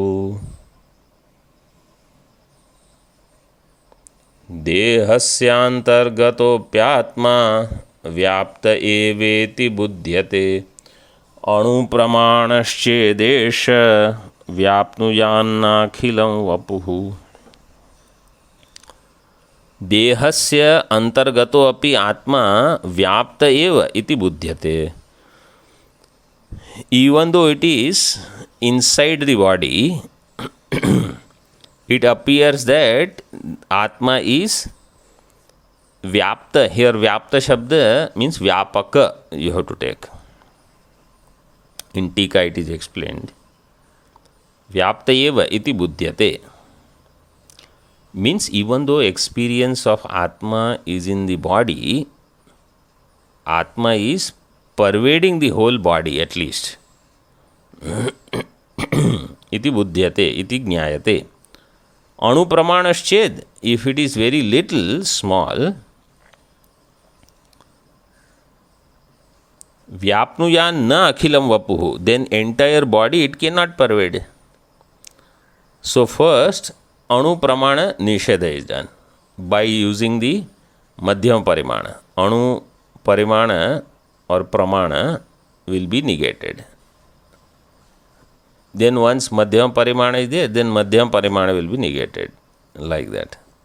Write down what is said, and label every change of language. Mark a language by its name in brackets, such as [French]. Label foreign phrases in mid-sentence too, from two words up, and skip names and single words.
[Sanskrit] देहस्यान्तर्गतोऽप्यात्मा व्याप्त एवेति बुध्यते अणुप्रमाणश्चेदेश व्याप्नुयान्नाखिलं वपुः. देहस्य अंतर्गतो अपि आत्मा व्याप्त एव इति बुध्यते. [English] Even though it is inside the body, it appears that Atma is Vyapta. Here [Sanskrit] व्याप्त शब्द [English] means Vyapaka you have to take. In Tika it is explained. [Sanskrit] व्याप्त एव इति बुध्यते [English] means even though experience of Atma is in the body, Atma is pervading the whole body at least. [Sanskrit] इति बुध्यते, इति ज्ञायते. Anupramanashched, [English] if it is very little, small, [Sanskrit] व्याप्नुयान् न अखिलं वपुः, [English] then entire body it cannot pervade. So first, [Sanskrit] अणु प्रमाण निषेध [English] is done by using the [Sanskrit] मध्यम परिमाण. अणु परिमाण [English] or pramana will be negated. Then once [Sanskrit] मध्यम परिमाण [English] is there, then [Sanskrit] मध्यम परिमाण [English] will be negated, like that.